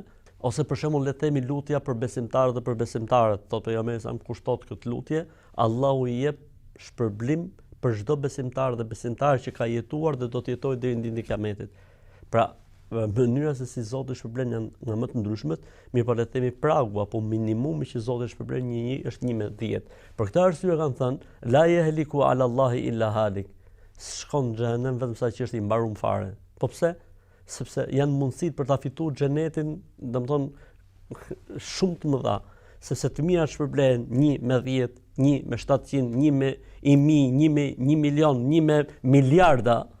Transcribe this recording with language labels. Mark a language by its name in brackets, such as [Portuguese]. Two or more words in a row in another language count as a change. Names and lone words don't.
[Albanian] Ose për shembull le të themi lutja për besimtarët dhe për besimtarët, thotë pejgamberi sa kushtot këtë lutje, Allahu i jep shpërblim për çdo besimtar dhe besimtar që ka jetuar dhe do të jetojë deri në ditën e Kiametit. Pra, mënyra se si Zoti shpërblen nga më të ndryshmet, mirë po le të themi pragu apo minimumi që Zoti shpërblen një është 1 me 10. Për këtë arsye kanë thënë [Arabic] لا يهلك على الله إلا هالك. [Albanian] Shkon në xhenem vetëm sa që është i mbarum fare. Po pse? Sepse janë mundësitë për ta fituar xhenetin, domethënë shumë të mëdha. Sepse të mira shpërblen 1 me 10, 1 me 700, 1 me 1000, 1 me 1 milion, 1 me miliarda.